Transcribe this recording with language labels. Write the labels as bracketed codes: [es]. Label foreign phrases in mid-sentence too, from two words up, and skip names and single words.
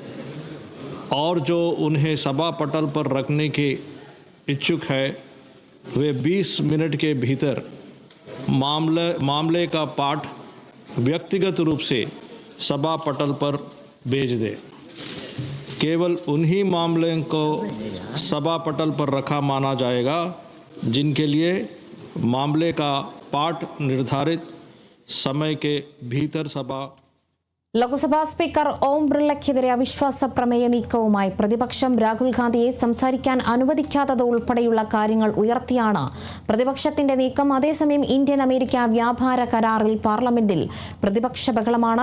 [hi] और जो उन्हें सभा पटल पर रखने के इच्छुक है, वे 20 मिनट के भीतर मामले का पाठ व्यक्तिगत रूप से सभा पटल पर भेज दें. केवल उन्हीं मामलों को सभा पटल पर रखा माना जाएगा जिनके लिए मामले का पाठ निर्धारित समय के भीतर सभा. [ml] ലോക്സഭാ സ്പീക്കർ ഓം ബിർളയ്ക്കെതിരെ അവിശ്വാസ പ്രമേയ നീക്കവുമായി പ്രതിപക്ഷം രാഹുൽ ഗാന്ധിയെ സംസാരിക്കാൻ അനുവദിക്കാത്തത് ഉൾപ്പെടെയുള്ള കാര്യങ്ങൾ ഉയർത്തിയാണ് പ്രതിപക്ഷത്തിന്റെ നീക്കം. അതേസമയം ഇന്ത്യൻ അമേരിക്ക വ്യാപാര കരാറിൽ പാർലമെന്റിൽ പ്രതിപക്ഷ ബഹളമാണ്.